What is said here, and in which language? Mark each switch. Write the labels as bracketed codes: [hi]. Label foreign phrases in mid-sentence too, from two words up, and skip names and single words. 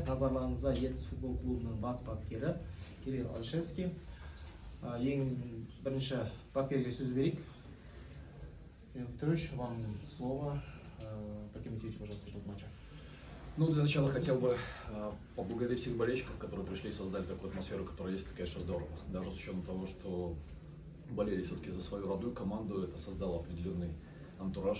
[kk] Назарларыңызға Ертіс футбол клубының бас бапкері Кирилл Алшевский. Ең бірінші бапкерге сөз берейік. [ru] Петрович, вам слово. Прокомментируйте, пожалуйста, этот матч. Ну, для начала хотел бы поблагодарить всех болельщиков, которые пришли и создали такую атмосферу, которая есть, это, конечно, здорово. Даже с учетом того, что болели все-таки за свою родную команду, это создало определенный антураж.